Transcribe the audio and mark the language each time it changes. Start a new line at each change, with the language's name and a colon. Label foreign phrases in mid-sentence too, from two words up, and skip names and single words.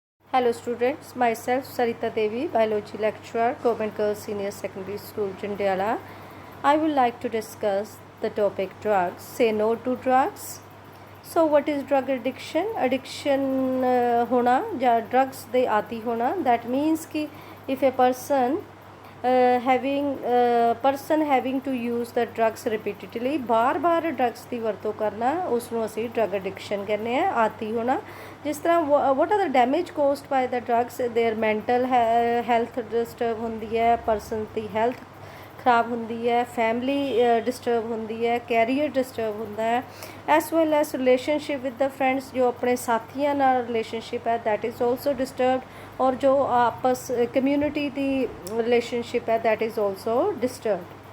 English: Hello students, myself Sarita Devi, biology lecturer, Government Girls Senior Secondary School, JANDIALA. I would like to discuss the topic drugs. Say no to drugs. So what is drug addiction?
Punjabi: Addiction ਹੋਣਾ ਯਾ drugs ਦੇ ਆਦੀ ਹੋਣਾ,
English: that means कि if a person having to use the drugs repeatedly,
Punjabi: बार drugs ਦੀ ਵਰਤੋਂ ਕਰਨਾ, ਉਸਨੂੰ ਅਸੀਂ drug addiction ਕਹਿੰਦੇ ਆ, ਆਦੀ ਹੋਣਾ। ਜਿਸ ਤਰ੍ਹਾਂ
English: what are the damage caused by the drugs? Their mental health disturb
Punjabi: ਹੁੰਦੀ ਹੈ, person ਦੀ health ਖਰਾਬ ਹੁੰਦੀ ਹੈ,
English: family disturb
Punjabi: ਹੁੰਦੀ ਹੈ,
English: career disturb
Punjabi: ਹੁੰਦਾ ਹੈ,
English: as well as relationship with the friends,
Punjabi: ਜੋ ਆਪਣੇ ਸਾਥੀਆਂ ਨਾਲ ਰਿਲੇਸ਼ਨਸ਼ਿਪ ਹੈ
English: that is also disturbed,
Punjabi: ਔਰ ਜੋ ਆਪਸ ਕਮਿਊਨਿਟੀ ਦੀ ਰਿਲੇਸ਼ਨਸ਼ਿਪ ਹੈ
English: that is also disturbed.